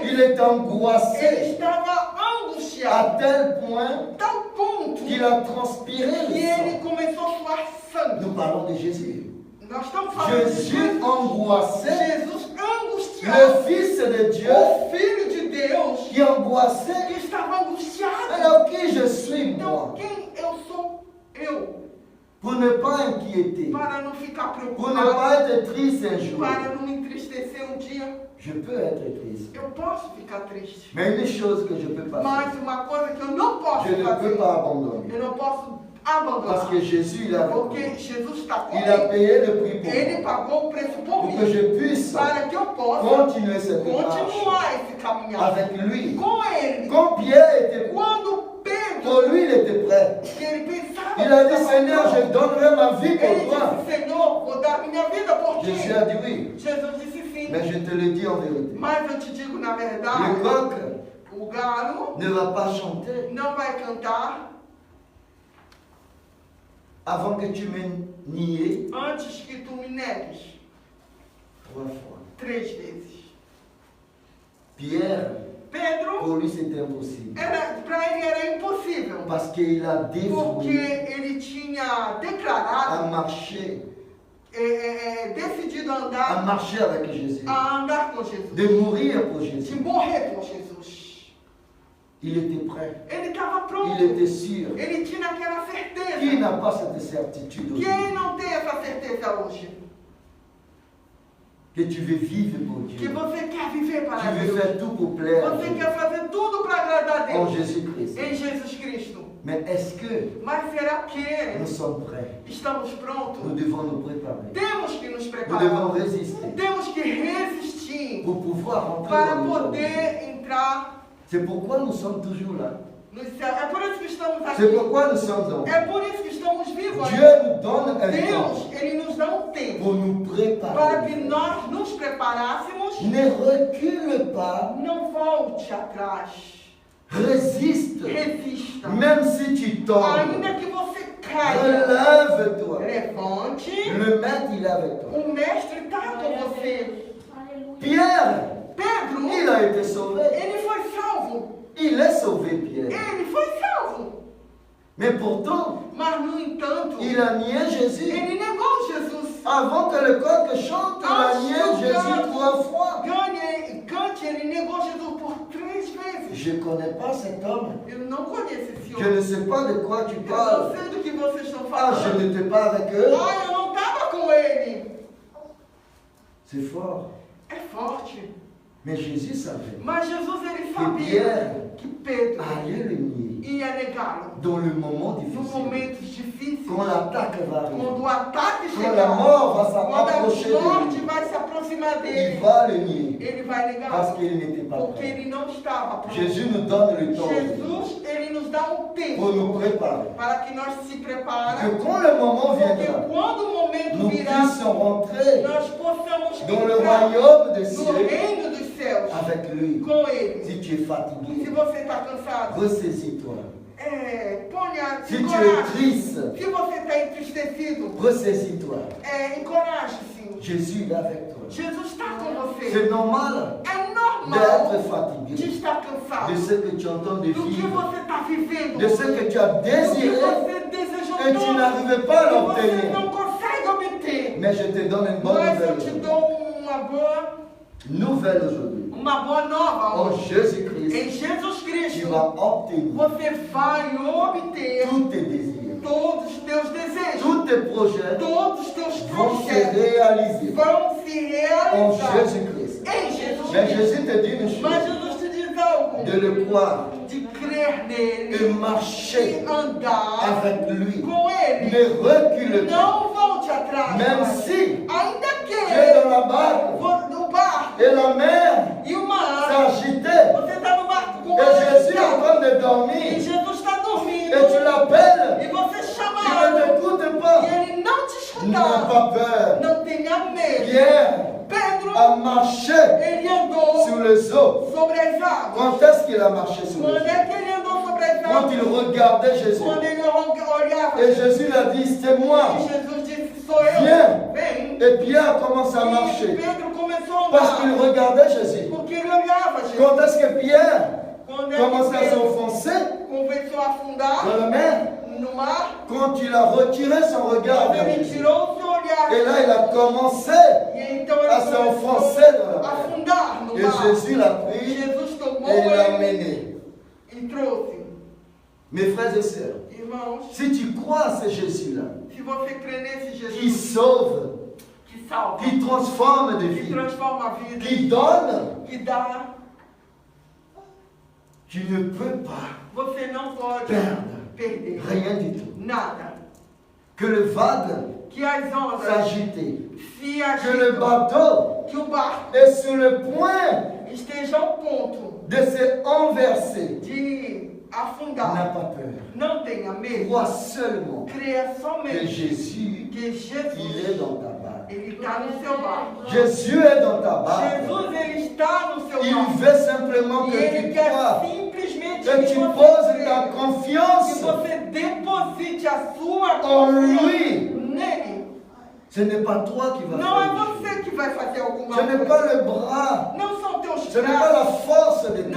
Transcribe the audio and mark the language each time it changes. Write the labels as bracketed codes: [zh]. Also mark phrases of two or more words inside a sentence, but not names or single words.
[fr] il est [pt] ele [fr] angoissé [pt] estava [fr] à [pt] angustiado, [fr] tel point [pt] tal ponto [fr] qu'il a transpiré [pt] que [fr] le [pt] ele [fr] sang. [pt] começou a suar sangue. [fr] Nous parlons de Jésus. [pt] Nós estamos falando de [fr] Jésus [pt] Jesus. [fr] angoissé, [pt] Jesus [fr] le [pt] angustiado. [fr] Fils de Dieu [pt] O Filho de Deus [fr] qui est angoissé. [pt] que estava angustiado. [fr] Alors qui je suis [pt] Então, [fr] moi? [pt] quem eu sou? Eu. [fr] Pour ne pas inquiéter, [pt] Para não ficar [fr] pour ne [pt] preocupado, [fr] pas être triste un jour. [pt] para não me entristecer um dia, [fr] Je peux être triste. [pt] eu posso ficar triste. [fr] Mais une chose que je peux pas [pt] Mas [fr] faire, [pt] uma coisa que eu não posso [fr] je ne peux [pt] fazer, [fr] pas abandonner. [pt] eu não posso [fr] Parce [pt] abandonar. [fr] que Jésus, il a, [pt] Porque Jesus está [fr] il a [pt] comigo. [fr] payé le prix pour [pt] Ele [fr] moi. [pt] pagou o preço por [fr] Pour que [pt] mim. [fr] je puisse [pt] Para que eu possa [fr] continuer cette marche [pt] continuar esse caminhar [fr] avec lui. [pt] com Ele. [fr] Quand Pierre était prêt, [pt] Quando Pedro, [fr] pour lui, il était prêt. [pt] que ele pensava [fr] Il a [pt] que [fr] dit, [pt] estava [fr] Seigneur, [pt] pronto, [fr] je donnerai ma vie [pt] ele [fr] pour toi. [pt] disse, Senhor, vou dar minha vida por ti. [fr] Jésus a dit oui. [pt] Jesus disse sim. [fr] Mais je te le dis en vérité. [pt] Mas eu te digo na [fr] Le [pt] verdade, [fr] coq [pt] o galo [fr] ne va pas chanter [pt] não vai cantar [fr] avant que tu me nies [pt] antes que tu me negues [fr] 3 fois. [pt] 3 vezes. [fr] Pierre, [pt] Pedro, [fr] pour lui, c'était impossible. [pt] para ele era impossível. [fr] Parce qu'il a [pt] Porque [fr] dévoué [pt] ele tinha [fr] à [pt] declarado, [fr] marcher, [pt] decidido a [fr] à [pt] andar, [fr] marcher avec Jésus, [pt] a andar com Jesus. [fr] de mourir pour [pt] De [fr] Jésus. [pt] morrer por Jesus. [fr] Il était prêt. [pt] Ele estava pronto. [fr] Il était sûr. [pt] Ele tinha aquela [fr] Qui [pt] certeza. [fr] n'a pas cette certitude [pt] Quem [fr] aujourd'hui? [pt] não tem essa certeza hoje? [fr] Que tu veux vivre pour [pt] Que [fr] Dieu. [pt] você quer viver para [fr] Tu veux [pt] Deus. [fr] faire tout pour plaire à [pt] Você [fr] Dieu. [pt] quer fazer tudo para agradar a [fr] En [pt] Deus. [fr] Jésus-Christ. [pt] Em Jesus Cristo. [fr] Mais est-ce que [pt] Mas será que [fr] nous sommes prêts? [pt] estamos [fr] Nous [pt] prontos? [fr] devons nous préparer. [pt] Temos que nos [fr] Nous [pt] preparar. [fr] devons résister [pt] Temos que resistir [fr] pour pouvoir rentrer [pt] para [fr] dans le jour. [pt] poder entrar [fr] C'est pourquoi nous sommes toujours là. [pt] no céu. É por isso que estamos [fr] C'est [pt] aqui. [fr] pourquoi nous sommes en [pt] É por isso que estamos vivos. [fr] Dieu nous donne un temps [pt] Deus, Ele nos dá um tempo [fr] pour nous [pt] para que [fr] préparer. [pt] nós nos preparássemos. [fr] Ne recule pas, [pt] Não volte atrás. [fr] résiste. [pt] Resista. [fr] Même si tu tombes, [pt] Ainda que você caia, [fr] relève-toi. [pt] levante. [fr] Le maître, il est avec toi. [pt] O mestre está com você. [fr] Pierre, [pt] Pedro, [fr] il a été sauvé. [pt] ele foi salvo. [fr] Il est sauvé, Pierre. [pt] Ele foi salvo. [fr] Mais pourtant, [pt] Mas, no entanto, [fr] il a nié Jésus. [pt] ele negou Jesus. [fr] Avant que le coq chante, il a nié Jésus 3 fois. [pt] Cante, ele negou Jesus por 3 vezes. [fr] Je ne connais pas cet homme. [pt] Eu não conheço esse [fr] Je ne [pt] homem. [fr] sais pas de quoi tu [pt] Eu não [fr] parles. [pt] sei do que vocês estão [fr] Ah, je [pt] falando. [fr] n'étais pas avec eux. [pt] Ah, eu não estava com ele. [fr] C'est fort. [pt] É forte. [fr] Mais Jésus savait [pt] Mas Jesus, ele [fr] que [pt] sabia [fr] Pierre [pt] que Pedro [fr] allait le nier [pt] ia negá-lo. [fr] dans le moment [pt] Nos [fr] difficile. [pt] momentos difíceis, [fr] Quand l'attaque va arriver, [pt] quando o ataque [fr] quand la [pt] chegar, [fr] mort va [pt] quando [fr] s'approcher [pt] a [fr] de [pt] morte [fr] lui, [pt] vai se aproximar [fr] il [pt] dele, [fr] va le nier [pt] ele vai [fr] parce [pt] negá-lo. [fr] qu'il n'était pas [pt] Porque [fr] prêt. [pt] ele não estava pronto. [fr] Jésus nous donne le temps [pt] Jesus, ele nos dá um [fr] pour nous [pt] tempo [fr] préparer. [pt] para que nós se [fr] Que [pt] preparemos. [fr] quand le moment [pt] Porque [fr] viendra, [pt] quando o momento [fr] nous [pt] virá, [fr] puissions rentrer [pt] nós possamos [fr] dans le [pt] entrar [fr] royaume des [pt] no [fr] cieux [pt] reino dos céus [fr] avec lui. [pt] com ele. [fr] Si tu es [pt] Se [fr] fatigué, [pt] você está cansado, [fr] ressaisis-toi. [pt] ponha, [fr] Si tu es [pt] encoraje. [fr] triste, [pt] Se você está entristecido, [fr] ressaisis-toi. [pt] encoraje-se. [fr] Jésus est avec toi. [pt] Jesus está com você. [fr] C'est normal [pt] É normal [fr] d'être [pt] de [fr] fatigué [pt] estar [fr] de [pt] cansado [fr] ce que tu entends de [pt] do que [fr] vivre, [pt] você está vivendo, [fr] de ce que tu as [pt] do que [fr] désiré [pt] você desejou [fr] et tu [pt] tanto, [fr] n'arrives pas à [pt] que você [fr] l'obtenir. [pt] não consegue obter. [fr] Mais je te donne une bonne [pt] Mas eu [fr] nouvelle. [pt] te dou [fr] Nouvelle aujourd'hui. [pt] uma boa nova [fr] En [pt] hoje. Em [fr] Jésus-Christ, [pt] Jesus [fr] tu [pt] Cristo, [fr] vas obtenir [pt] você vai obter [fr] tous tes désirs. [pt] todos os teus desejos, [fr] Tous tes projets [pt] todos os teus [fr] vont se [pt] projetos [fr] réaliser [pt] vão se [fr] en [pt] realizar [fr] Jésus-Christ. [pt] em Jesus [fr] Mais [pt] Cristo. [fr] Jésus te dit une [pt] Mas [fr] chose, [pt] Jesus te diz algo, [fr] de le croire [pt] de crer nele [fr] et marcher [pt] e andar [fr] avec lui. [pt] com ele. [fr] Ne recule pas. [pt] Não volte atrás. [fr] Même [pt] mais. [fr] si [pt] Ainda [fr] tu es dans [pt] que [fr] la barque [pt] no barco [fr] et la mer [pt] e o mar, [fr] s'agitait [pt] você está no barco com o [fr] et [pt] mar [fr] Jésus est en [pt] agitado, [fr] train de [pt] e [fr] dormir [pt] Jesus está dormindo [fr] et tu l'appelles, [pt] e você [fr] il [pt] chama [fr] ne [pt] ele [fr] t'écoute pas. [pt] e ele não te [fr] N'aie [pt] escutar. [fr] pas peur. [pt] Não tenha medo. [fr] Pierre [pt] Pedro, [fr] a marché [pt] ele andou [fr] sur les eaux. [pt] sobre as águas. [fr] Quand est-ce qu'il a marché sur les [pt] Quando [fr] eaux? [pt] é que ele andou sobre as [fr] Quand [pt] águas? [fr] il regardait Jésus. [pt] Quando ele olhava [fr] Et Jésus lui a dit, c'est moi. [pt] e Jesus disse, sou eu. [fr] Viens. [pt] Vem. [fr] Et Pierre commence à [pt] E [fr] marcher [pt] Pedro começou a [fr] parce qu'il [pt] andar. [fr] regardait Jésus. [pt] Porque ele olhava Jesus. [fr] Quand est-ce que Pierre [pt] Quando é [fr] commence [pt] que [fr] à [pt] Pedro [fr] s'enfoncer [pt] começou a afundar [fr] dans la mer? [pt] no mar, [fr] Quand il a retiré son regard [pt] quando [fr] vers [pt] ele [fr] Jésus. [pt] tirou o seu olhar [fr] Et là, il a commencé [pt] e então [fr] à [pt] ele [fr] s'enfoncer [pt] começou [fr] dans la [pt] a [fr] mer. [pt] afundar no [fr] Et [pt] mar. [fr] Jésus l'a pris [pt] Jesus tomou [fr] et l'a [pt] ele [fr] mené. [pt] e trouxe. [fr] Mes frères et sœurs, [pt] Irmãos, [fr] si tu crois à ce Jésus-là, [pt] se você crê nesse [fr] qui [pt] Jesus [fr] sauve, [pt] que salva, [fr] qui transforme des [pt] que [fr] vies, [pt] transforma a vida, [fr] qui donne, [pt] que dá, [fr] tu ne peux pas [pt] você não pode perder [fr] rien du tout. [pt] nada. [fr] Que le vague [pt] Que as ondas [fr] s'agite, [pt] se [fr] que le [pt] agitam, [fr] bateau [pt] que o barco [fr] est sur le point [pt] esteja ao ponto [fr] de se renverser. [pt] de [fr] N'aie [pt] afundar. [fr] pas peur. [pt] Não tenha medo. [fr] Crois seulement [pt] Creia [fr] que [pt] somente [fr] Jésus, [pt] que [fr] il [pt] Jesus, [fr] est dans ta barque. [pt] ele está no seu barco. [fr] Jésus est dans ta barque. [pt] Jesus, ele está no seu [fr] Il [pt] barco. [fr] veut simplement [pt] E [fr] que [pt] ele [fr] tu [pt] quer [fr] crois, [pt] simplesmente [fr] que tu [pt] você [fr] poses ta [pt] creia, que [fr] confiance [pt] você deposite a sua [fr] en [pt] confiança [fr] lui. [pt] nele. [fr] Ce n'est pas toi qui vas [pt] Não é [fr] faire les choses. [pt] você que vai fazer alguma [fr] Ce n'est [pt] coisa. [fr] pas le bras, [pt] Não são teus [fr] ce n'est pas la [pt] braços. [fr] force de tes